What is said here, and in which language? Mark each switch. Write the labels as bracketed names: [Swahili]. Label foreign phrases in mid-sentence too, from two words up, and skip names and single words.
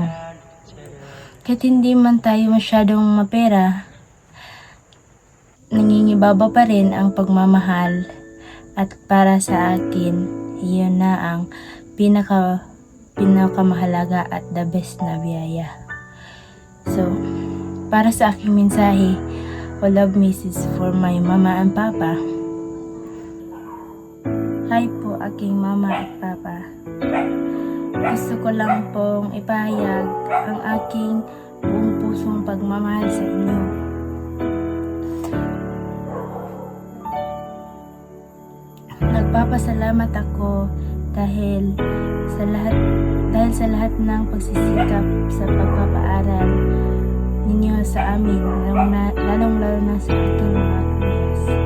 [Filipino] Kahit hindi man tayo masyadong mapera, nangingibaba pa rin ang pagmamahal at para sa akin, iyon na ang pinakamahalaga at [English] the best [Filipino] na biyaya. So, para sa aking mensahe, [English] all love message for my mama and papa. [Filipino] Hi po aking mama at papa. Gusto ko lang pong ipahayag ang aking buong pusong pagmamahal sa inyo. Nagpapasalamat ako dahil sa lahat ng pagsisikap sa pagpapaaral ninyo sa amin, lalong-lalo na sa aking mga kuya.